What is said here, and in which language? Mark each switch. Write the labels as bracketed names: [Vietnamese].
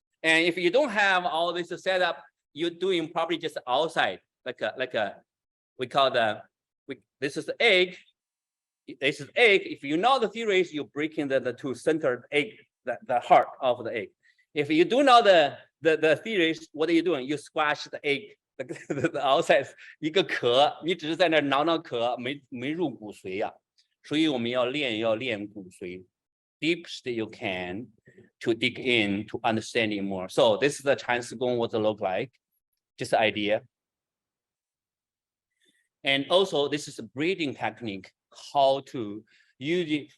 [English] And if you don't have all this set up, you're doing probably just outside, we call this is the egg. This is egg. If you know the theories, you're breaking the two centered egg, the heart of the egg. If you do know the theories, what are you doing? You squash the egg, the outside [Chinese] 一个壳，你只是在那挠壳，没入骨髓呀。所以我们要练骨髓 [English] ，deepest you can to dig in to understanding more. So this is the Chinese Gong, what it look like, just an idea. And also this is a breathing technique, how to use it.